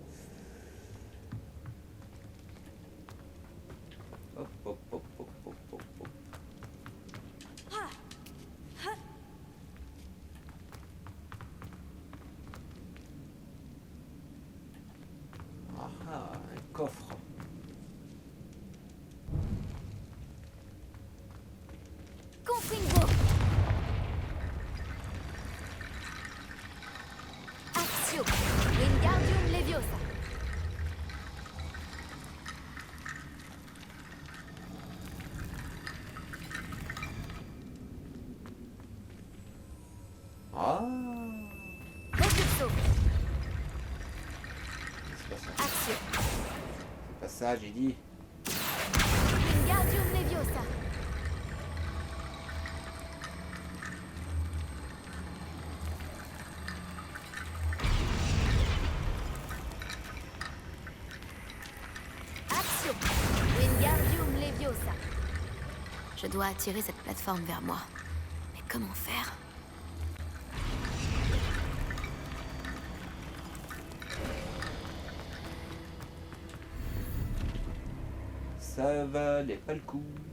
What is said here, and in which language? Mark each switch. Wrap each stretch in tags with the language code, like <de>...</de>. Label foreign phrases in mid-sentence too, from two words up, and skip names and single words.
<fr>Hop, hop, hop, hop, hop, hop, hop. Ah ah, un coffre. Confringo. Axio. Wingardium Leviosa. Ah, Refluxo. c'est pas ça. Axio. C'est pas ça, j'ai dit. Wingardium Leviosa. Axio. Wingardium Leviosa. Je dois attirer cette plateforme vers moi. Mais comment faire? Ça valait pas le coup.</fr>